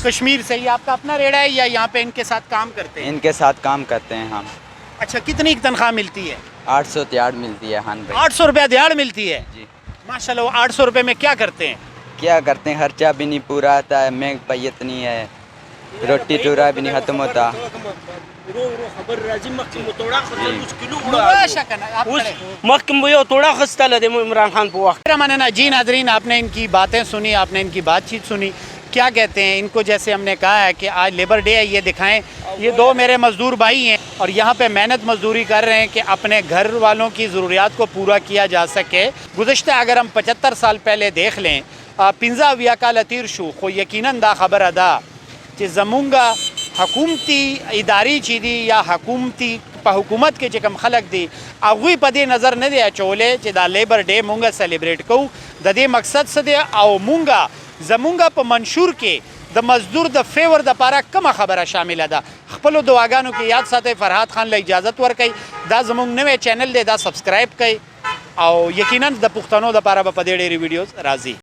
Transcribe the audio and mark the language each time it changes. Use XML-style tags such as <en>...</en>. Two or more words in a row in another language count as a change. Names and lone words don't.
<ur>کشمیر سے یہ آپ کا اپنا ریڑا ہے یا یہاں پہ ان کے ساتھ کام کرتے ہیں ان کے ساتھ کام کرتے ہیں ہم اچھا کتنی تنخواہ ملتی ہے 800 تیار ملتی ہے خان بھائی 800 روپیہ دیہڑ ملتی ہے جی ماشاء اللہ 800 روپے میں کیا کرتے ہیں کیا کرتے ہیں خرچہ بھی نہیں پورا ہوتا ہے مہنگ پیت نہیں ہے روٹی ٹورا بھی نہیں ختم ہوتا</ur> <ps>مخکې مو یو توړه اخیستله د عمران خان په وخت</ps> <ur>مننا جی ناظرین آپ نے ان کی باتیں سنی آپ نے ان کی بات چیت سنی کیا کہتے ہیں ان کو جیسے ہم نے کہا ہے کہ آج</ur> <en>labour day</en> <ur>ہے یہ دکھائیں یہ دو میرے مزدور بھائی ہیں اور یہاں پہ محنت مزدوری کر رہے ہیں کہ اپنے گھر والوں کی ضروریات کو پورا کیا جا سکے گزشتہ اگر ہم 75 سال پہلے دیکھ لیں</ur> <ps>15 کال تیر شو خو یقیناً دا خبر ادا چې زمونږ حکومتي ادارې چې دي یا حکومتي په حکومت کې چې کوم خلک دي هغوی په دې نظر نه دی اچولی چې دا</ps> <en>labour day</en> <ps>مونږ سیلیبریټ کوو د دې مقصد څه دی او مونږ زمونږ په منشور کې د مزدور د فیور دپاره کومه خبره شامله ده خپلو دعاګانو کې یاد ساتئ فرهاد خان له اجازت ورکئ دا زمونږ نوی چینل دی دا سبسکرایب کئ او یقینا د پښتنو دپاره به په دې ډېرې ویډیوز راځي</ps>